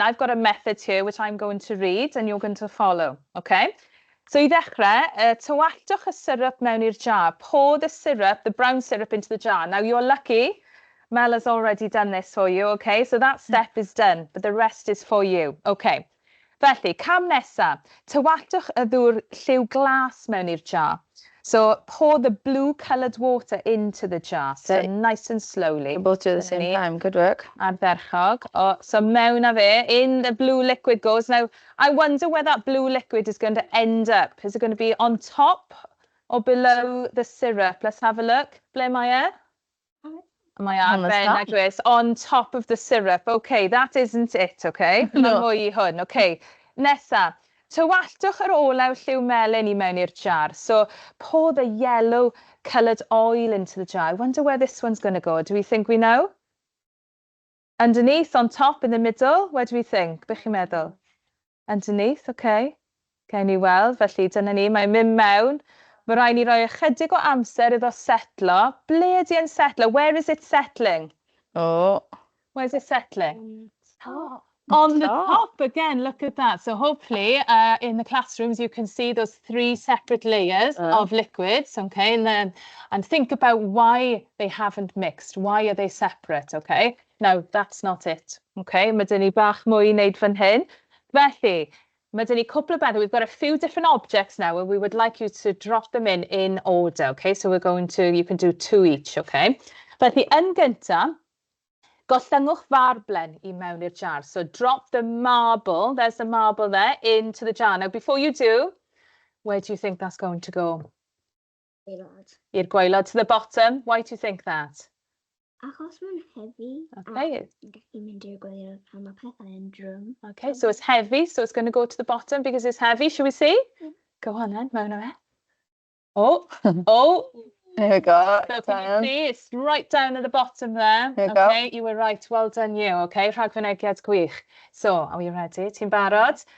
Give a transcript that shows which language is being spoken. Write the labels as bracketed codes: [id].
[en] I've got a method here which I'm going to read and you're going to follow, okay? [cy] So I ddechrau, tywallwch y syrup mewn i'r jar. [en] Pour the syrup, the brown syrup, into the jar. Now you're lucky, Mel has already done this for you, okay? So that step is done, but the rest is for you, okay? [cy] Felly, cam nesa, tywallwch y ddŵr lliw glas mewn i'r jar. [en] So pour the blue coloured water into the jar, so nice and slowly. We'll both do it at the same time, good work. [cy] Ardderchog. So mewn a fe, [en] in the blue liquid goes. Now, I wonder where that blue liquid is going to end up. Is it going to be on top or below the syrup? Let's have a look. [cy] Ble mae e? Mae ar [en] on top of the syrup. Okay, that isn't it, okay? No. [cy] Mwy hwn. [en] Okay, nesa. [cy] tywalltwch yr olew lliw melyn I mewn i'r jar. [en] So pour the yellow coloured oil into the jar. I wonder where this one's going to go. Do we think we know? Underneath, on top, in the middle, where do we think? [cy] Be chi'n meddwl? [en] Underneath, okay. [cy] Gawn ni weld, felly dyna ni, mae'n mynd mewn. Mae rhaid ni roi ychydig o amser iddo setlo. Ble ydi e'n setlo? [en] Where is it settling? Oh. Where's it settling? Top. On the top again, look at that. So hopefully in the classrooms you can see those 3 separate layers of liquids, okay? And think about why they haven't mixed. Why are they separate, okay? Now, that's not it, okay? [cy] Mae dyn ni bach mwy I wneud fan hyn. Felly, mae dyn ni cwpl o bethau. [en] We've got a few different objects now and we would like you to drop them in order, okay? So we're going to, you can do 2 each, okay? [cy] Felly, yn gyntaf, gollangwch farblen I mewn i'r jar. [en] So drop the marble, there's the marble there, into the jar. Now, before you do, where do you think that's going to go? [cy] Gwaelod. I'r gwaelod, [en] to the bottom. Why do you think that? [cy] Achos mae'n heavy. [en] Okay. [cy] Gallu mynd i'r gwaelod pan mae pethau yn drwm. [en] Okay, so it's heavy, so it's going to go to the bottom because it's heavy. Shall we see? Go on then, [cy] mewn o fe. [en] Oh, oh. There we go. So can you see, it's right down at the bottom there. There you okay, go. You were right. Well done you. Okay, [cy] rhagfynegiad gwych. [en] So, are we ready? [cy] Ti'n barod?